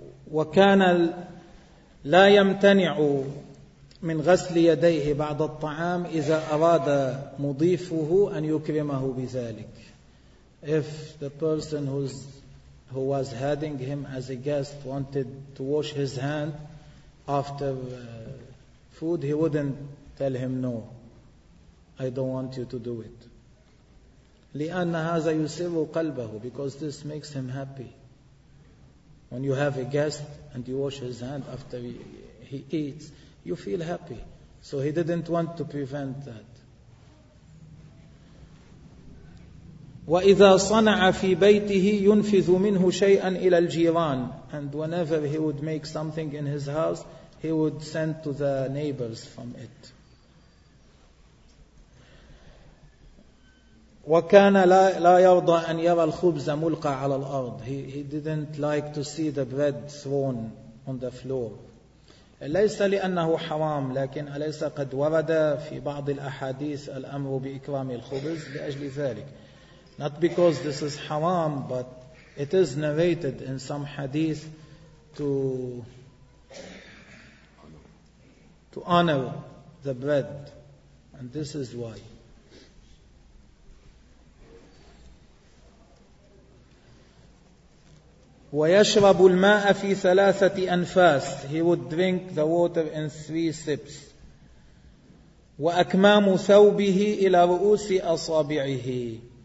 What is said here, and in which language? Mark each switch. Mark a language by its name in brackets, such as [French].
[Arabic] وكان لا يمتنع من غسل يديه بعد الطعام إذا أراد مضيفه أن يكرمه بذلك. [English] If the person who was having him as a guest wanted to wash his hand after food, he wouldn't tell him no, I don't want you to do it. [Arabic] لأن هذا يسر قلبه, [English] because this makes him happy. When you have a guest and you wash his hand after he eats, you feel happy. So he didn't want to prevent that. [Arabic] وَإِذَا صَنَعَ فِي بَيْتِهِ يُنْفِذُ مِنْهُ شَيْئًا إِلَى الْجِيرَانِ. [English] And whenever he would make something in his house, he would send to the neighbors from it. [Arabic] وكان لا يرضى أن يرى الخبز ملقى على الأرض. [English] He didn't like to see the bread thrown on the floor. [Arabic] ليس لأنه حرام, لكن أليس قد ورد في بعض الأحاديث الأمر بإكرام الخبز لأجل ذلك. [English] Not because this is haram, but it is narrated in some hadith to honor the bread, and this is why. [Arabic] ويشرب الماء في ثلاثة أنفاس. [English] He would drink the water in three sips. [Arabic] وأكمام ثوبه إلى رؤوس أصابعه.